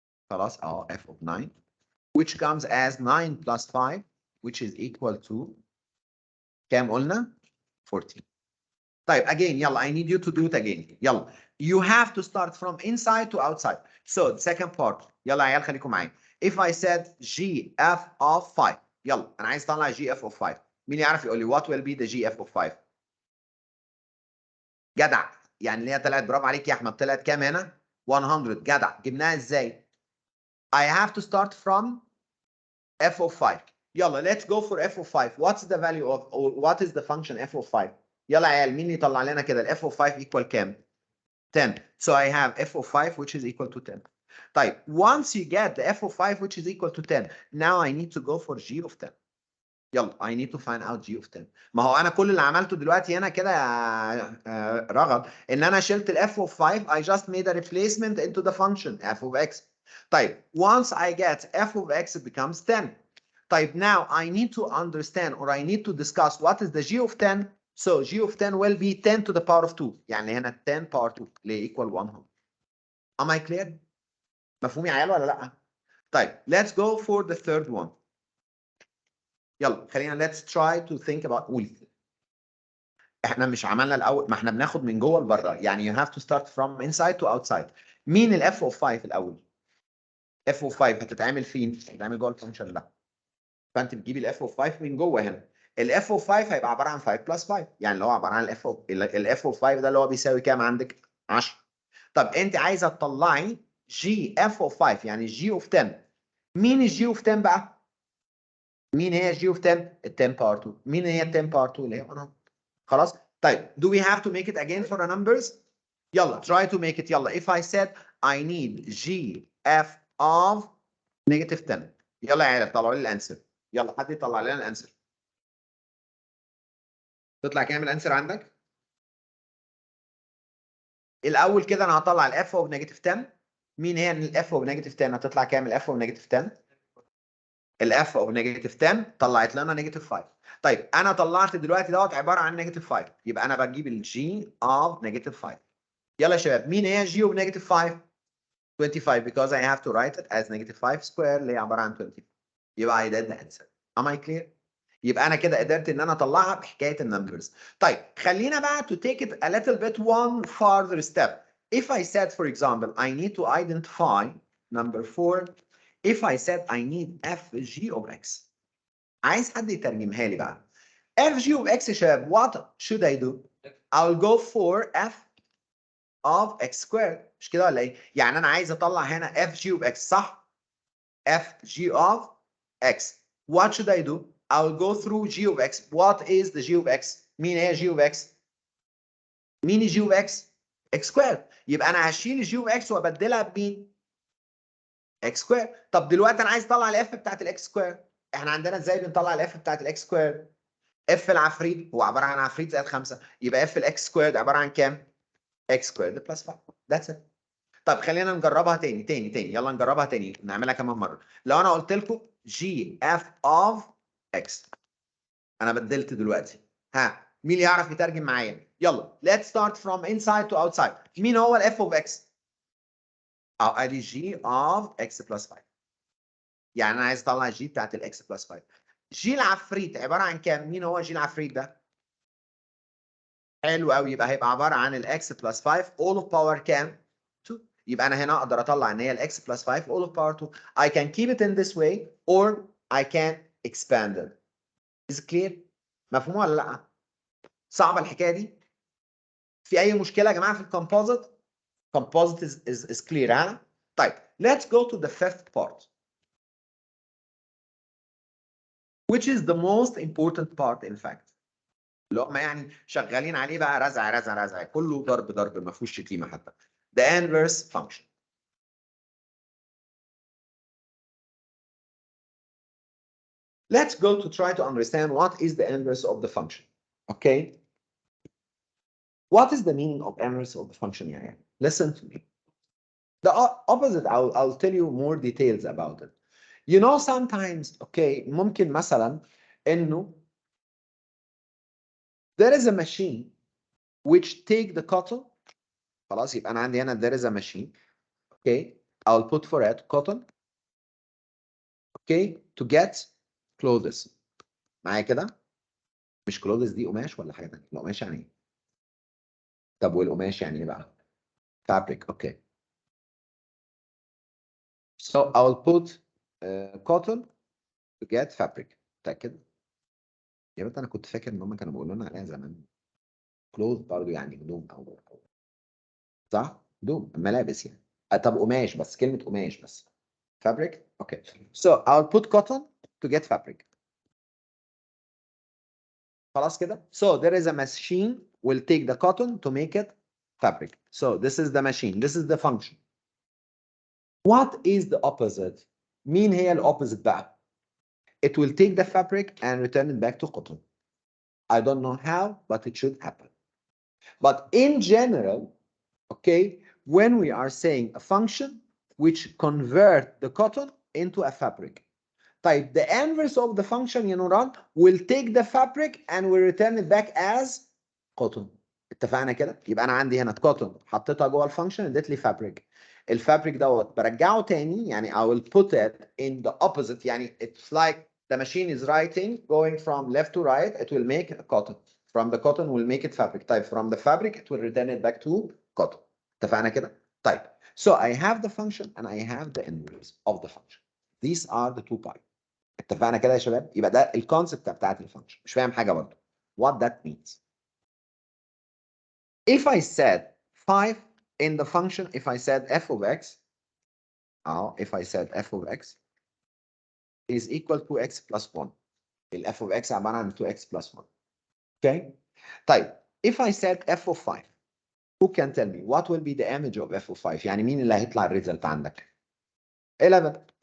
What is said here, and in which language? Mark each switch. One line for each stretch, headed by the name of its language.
Arabic: خلاص
English: f of 9 which comes as 9 plus 5 which is equal to
Arabic: كام قلنا؟
English: 14.
Arabic: طيب
English: again
Arabic: يلا
English: I need you to do it again. يلا you have to start from inside to outside. So the second part
Arabic: يلا يا عيال خليكم معايا.
English: If I said GF of 5
Arabic: يلا انا عايز اطلع GF of 5 مين يعرف يقول لي
English: what will be the GF of 5؟
Arabic: جدع يعني اللي هي طلعت برافو عليك يا احمد طلعت كام هنا؟
English: 100
Arabic: جدع جبناها ازاي؟
English: I have to start from f of 5 يلا let's go for f of 5 what's the value of or what is the function f of 5
Arabic: يلا يا عيال مين اللي يطلع لنا كده ال
English: f of 5 equal كام؟ 10. So I have f of 5 which is equal to 10.
Arabic: طيب
English: once you get the f of 5 which is equal to 10 now I need to go for g of 10.
Arabic: يلا
English: I need to find out g of 10.
Arabic: ما هو انا كل اللي عملته دلوقتي هنا كده يا رغد ان انا شلت ال f of 5
English: I just made a replacement into the function f of x.
Arabic: طيب
English: once I get f of x it becomes 10. طيب now I need to understand or I need to discuss what is the g of 10. So g of 10 will be 10 to the power of 2
Arabic: يعني هنا
English: 10 power 2
Arabic: اللي
English: equal 100. Am I clear؟
Arabic: مفهوم يا عيال ولا لا؟ طيب
English: let's go for the third one.
Arabic: يلا خلينا
English: let's try to think about
Arabic: قول. احنا مش عملنا الاول ما احنا بناخد من جوه لبره يعني
English: you have to start from inside to outside.
Arabic: مين ال f of 5 الاول؟ f of 5 هتتعمل فين؟ هتتعمل جوه الفانكشن ده. فانت بتجيبي ال f of 5 من جوه هنا. ال f of 5 هيبقى عباره عن
English: 5 plus 5
Arabic: يعني اللي هو عباره عن ال f of 5 ده اللي هو بيساوي كام عندك؟ 10. طب انت عايزه تطلعي
English: g f of 5
Arabic: يعني
English: g of 10.
Arabic: مين الجي اوف 10 بقى؟ مين هي الجي اوف 10؟ ال 10 باور 2. مين هي ال 10 باور 2 اللي هي 100. خلاص؟ طيب
English: do we have to make it again for the numbers؟
Arabic: يلا
English: try to make it يلا if I said I need g f of negative 10
Arabic: يلا يا عيال طلعوا لي الانسر. يلا حد يطلع لنا الانسر. تطلع كام الانسر عندك؟ الاول كده انا هطلع الاف اوف نيجاتيف 10. مين هي
English: الاف of negative 10؟
Arabic: هتطلع كام
English: الاف of negative 10؟ الاف of negative 10
Arabic: طلعت لنا
English: Negative 5.
Arabic: طيب انا طلعت دلوقتي دوت عباره عن نيجاتيف 5 يبقى انا بجيب الجي اوف نيجاتيف 5. يلا يا شباب مين هي
English: الجي of negative 5؟ 25 because I have to write it as negative 5 square
Arabic: اللي هي عباره عن
English: 20.
Arabic: يبقى
English: I did the answer. Am I clear؟
Arabic: يبقى انا كده قدرت ان انا اطلعها بحكايه النمبرز. طيب خلينا بقى
English: to take it a little bit one further step. If I said for example I need to identify number 4 if I said I need fg of x.
Arabic: عايز حد يترجمها لي بقى.
English: fg of x
Arabic: يا شباب
English: what should I do؟ I'll go for f of x squared
Arabic: مش كده ولا ايه؟ يعني انا عايز اطلع هنا
English: fg of x
Arabic: صح؟
English: fg of x. What should I do؟ I'll go through g of x. What is the g of x؟
Arabic: مين هي g of x؟ مين g of x؟
English: x squared.
Arabic: يبقى انا هشيل
English: g of x
Arabic: وابدلها بمين؟
English: x squared.
Arabic: طب دلوقتي انا عايز اطلع الاف بتاعت الاكس سكوير. احنا عندنا ازاي بنطلع الاف بتاعت الاكس سكوير؟ اف العفريت هو عباره عن عفريت زائد 5 يبقى اف الاكس سكوير عباره عن كام؟
English: x squared plus 5. That's it.
Arabic: طب خلينا نجربها تاني يلا نجربها تاني نعملها كمان مره. لو انا قلت لكم
English: g f of x
Arabic: انا بدلت دلوقتي. ها مين اللي يعرف يترجم معايا؟ يلا
English: let's start from inside to outside.
Arabic: مين هو ال
English: f of x؟
Arabic: ادي
English: g of x plus 5.
Arabic: يعني انا عايز اطلع g بتاعت ال x plus 5. g العفريت عباره عن كام؟ مين هو g العفريت ده؟ حلو قوي يبقى هيبقى عباره عن ال
English: x plus 5 all of power
Arabic: كام؟ 2. يبقى انا هنا اقدر اطلع ان هي ال
English: x plus 5 all of power 2. I can keep it in this way or I can expand it. Is it clear؟
Arabic: مفهوم ولا لا؟ صعبه الحكايه دي؟ في اي مشكله يا جماعه في الكومبوزيت؟
English: Composite is clear
Arabic: ها؟ طيب
English: let's go to the fifth part. which is the most important part in fact.
Arabic: اللي هم يعني شغالين عليه بقى رزع رزع رزع، كله ضرب ضرب ما فيهوش شتيمه حتى.
English: The inverse function. Let's go to try to understand what is the inverse of the function. Okay? What is the meaning of inverse of the function? Yeah. Listen to me. The opposite, I'll tell you more details about it. You know, sometimes, okay,
Arabic: ممكن مثلا إنه
English: there is a machine which take the cotton.
Arabic: خلاص يبقى أنا عندي هنا
English: there is a machine. Okay, I'll put for it cotton. Okay, to get clothes.
Arabic: معايا كده؟ مش clothes دي قماش ولا حاجة تانية؟ القماش يعني إيه؟ طب والقماش يعني إيه بقى؟
English: Fabric. Okay. So I'll put cotton to get fabric.
Arabic: متأكد؟ يا بنت أنا كنت فاكر إن هم كانوا بيقولوا لنا عليها زمان.
English: clothes
Arabic: برضه يعني هدوم أو صح؟ هدوم ملابس يعني. طب قماش بس كلمة قماش بس.
English: Fabric? Okay. So I'll put cotton to get fabric.
Arabic: خلاص كده؟
English: So there is a machine will take the cotton to make it fabric. So this is the machine. This is the function. What is the opposite?
Arabic: مين هي الopposite بقى؟
English: It will take the fabric and return it back to cotton. I don't know how, but it should happen. But in general, okay, when we are saying a function which convert the cotton into a fabric.
Arabic: طيب
English: the inverse of the function
Arabic: يا نوران
English: will take the fabric and will return it back as cotton.
Arabic: اتفقنا كده؟ يبقى انا عندي هنا
English: cotton
Arabic: حطيتها جوه الفانكشن اديت لي
English: fabric.
Arabic: الفابريك دوت برجعه تاني يعني
English: I will put it in the opposite
Arabic: يعني
English: it's like the machine is writing going from left to right it will make a cotton. From the cotton will make it fabric.
Arabic: طيب
English: from the fabric it will return it back to cotton.
Arabic: اتفقنا كده؟ طيب
English: so I have the function and I have the inverse of the function. These are the two parts.
Arabic: اتفقنا كده يا شباب؟ يبقى ده الكونسبت بتاعت الفانكشن. مش فاهم حاجه برضه.
English: What that means. If I said 5 in the function, if I said f of x, if I said f of x is equal to x plus 1.
Arabic: ال f of x عباره عن
English: 2x plus 1. Okay?
Arabic: طيب
English: if I said f of 5, who can tell me what will be the image of f of 5؟
Arabic: يعني مين اللي هيطلع الريزلت عندك؟
English: 11.